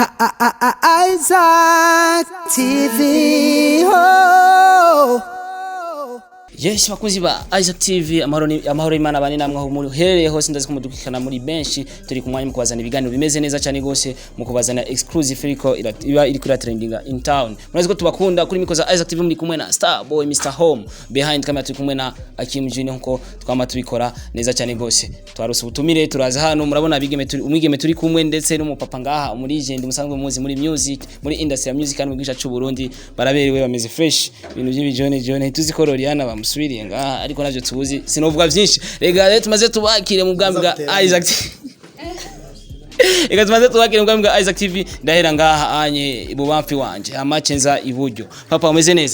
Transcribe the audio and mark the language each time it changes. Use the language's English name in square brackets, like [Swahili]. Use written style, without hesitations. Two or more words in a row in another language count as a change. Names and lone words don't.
[Rundi] Isaac TV ho Yes bakunzi ba Isaac TV amahoro imana bane namwe aho muri hereye hose ndazi kumudukikana muri benshi turi kumwanya mu kubazana ibiganiro bimeze neza cyane gose mu kubazana exclusive iri kuri trending [English] in town [Rundi] murazi ko tubakunda kuri mikoza Isaac TV muri kumwe na Star Boy Mr Home [English] behind camera [Rundi] turi kumwe na Akim Junior nko twama tubikora neza cyane gose twarose ubutumire turaza hano murabona umwigeme turi kumwe ndetse n'umupapa ngaha muri legend musanzwe muzi muri music muri industry ya music kandi mu gice cy'u Burundi baraberewe bameze fresh ibintu by'ibijone tuzi ko Loriane musubiriye ngaha ariko navyo tubuzi sinovuga byinshi rega rero tumaze tubakire mu bwami bwa Isaac Ega tumaze tubakire mu bwami bwa Isaac TV ndahera ngaha anye ibubamfi wanje amacenza iburyo papa umeze neza